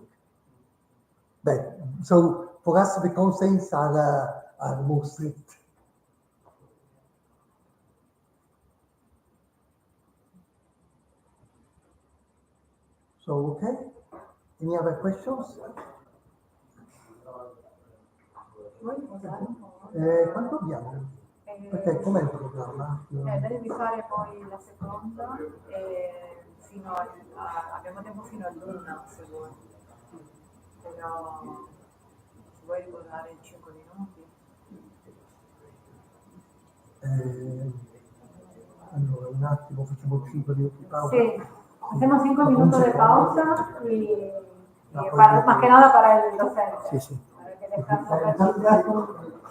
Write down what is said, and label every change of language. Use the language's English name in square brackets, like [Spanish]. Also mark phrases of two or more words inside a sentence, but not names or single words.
[English] But so for us, the constraints are more strict. So, okay. Any other questions? [Italian] Quanto abbiamo? Perché com'è il programma? Devi fare poi la seconda fino abbiamo tempo fino all'1 se vuoi. Però se vuoi ricordare in 5 minuti. Allora, un attimo, facciamo 5 minuti di pausa. [Spanish] Sí, hacemos 5 minutos de pausa y más que nada para el docente. Sí, sí. Para que descanse.